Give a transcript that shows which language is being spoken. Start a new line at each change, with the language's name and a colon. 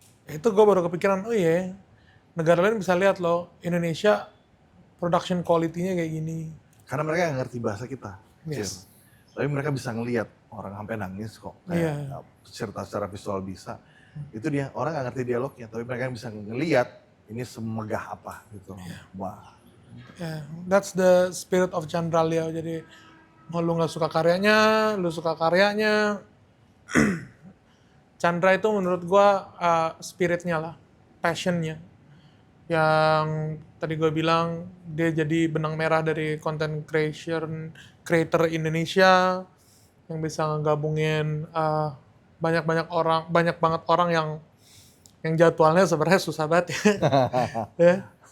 Indonesian: Itu gue baru kepikiran, oh iya, negara lain bisa lihat loh, Indonesia production quality-nya kayak gini. Karena mereka nggak ngerti bahasa kita.
English: Yes.
Indonesian: Tapi mereka bisa ngelihat orang sampai nangis kok. Kayak secara visual bisa. Itu dia, orang nggak ngerti dialognya, tapi mereka bisa ngelihat ini semegah apa gitu. Wah.
English: Yeah, that's the spirit of Chandra Leo.
Indonesian: Jadi mau lu nggak suka karyanya, lu suka karyanya. Chandra itu menurut gua spiritnya lah, passionnya. Yang tadi gue bilang dia jadi benang merah dari content creator Indonesia yang bisa ngegabungin banyak banget orang yang jadwalnya sebenarnya susah banget ya. Ya.